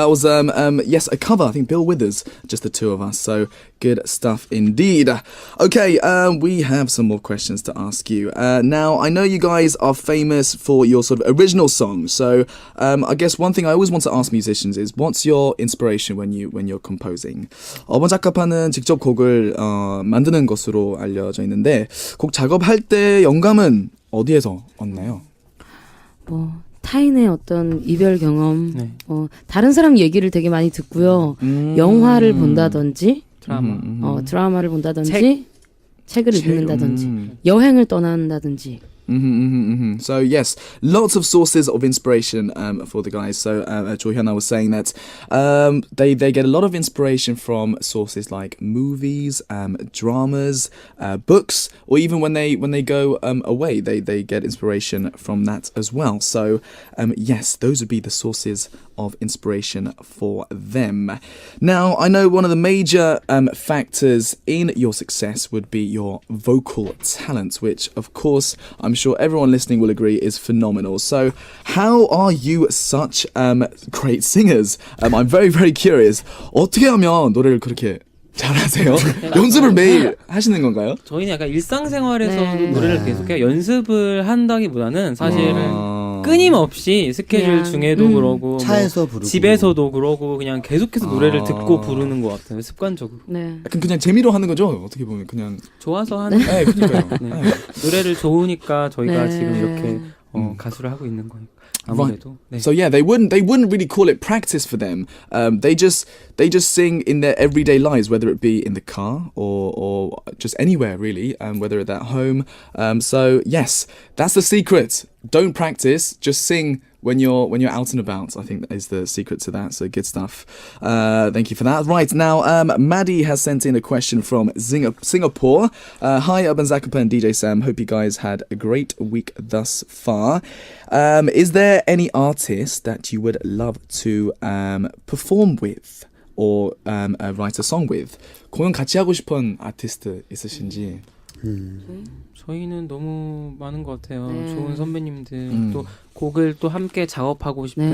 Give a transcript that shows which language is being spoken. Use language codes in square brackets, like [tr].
[en] That was yes, a cover. I think Bill Withers, Just the Two of Us. So good stuff indeed. Okay, we have some more questions to ask you. Now, I know you guys are famous for your sort of original songs. So I guess one thing I always want to ask musicians is, what's your inspiration when you're composing? [ko] 어반자카파는 직접 곡을 만드는 것으로 알려져 있는데, 곡 작업할 때 영감은 어디에서 얻나요? 뭐 타인의 어떤 이별 경험, 네. 다른 사람 얘기를 되게 많이 듣고요. 영화를 본다든지, 드라마. 드라마를 본다든지, 책을 읽는다든지, 여행을 떠난다든지. [en] So yes, lots of sources of inspiration for the guys. So Johyuna was saying that they get a lot of inspiration from sources like movies, dramas, books, or even when they go away, they get inspiration from that as well. So yes, those would be the sources of inspiration for them. Now, I know one of the major factors in your success would be your vocal talent, which of course I'm sure everyone listening will agree is phenomenal. So how are you such great singers? I'm very, very curious. [ko] 어떻게 하면 노래를 그렇게 잘하세요? 연습을 매일 하시는 건가요? 저희는 약간 일상생활에서도 네. 노래를 계속해요. 연습을 한다기보다는 사실은 끊임없이 스케줄 그냥, 중에도 그러고 차에서 뭐 부르고 집에서도 그러고 그냥 계속해서 노래를 듣고 부르는 것 같아요. 습관적으로. 네. 약간 그냥 재미로 하는 거죠? 어떻게 보면 그냥. 좋아서 하는. 네, 그러니까요. 네. 노래를 좋으니까 저희가 네. 지금 이렇게 가수를 하고 있는 거니까. 아무래도. 네. [en] So yeah, they wouldn't really call it practice for them. They just sing in their everyday lives, whether it be in the car or just anywhere really, whether it's at home. So yes, that's the secret. Don't practice, just sing when you're out and about. I think that is the secret to that. So good stuff. Thank you for that. Right now, Maddie has sent in a question from Singapore. Hi, 어반자카파 and DJ Sam. Hope you guys had a great week thus far. Is there any artist that you would love to perform with or write a song with? [ko] 공연 같이 하고 싶은 아티스트 있으신지? 저희는 너무 많은 것 같아요. 네. 좋은 선배님들 또 곡을 또 함께 작업하고 싶은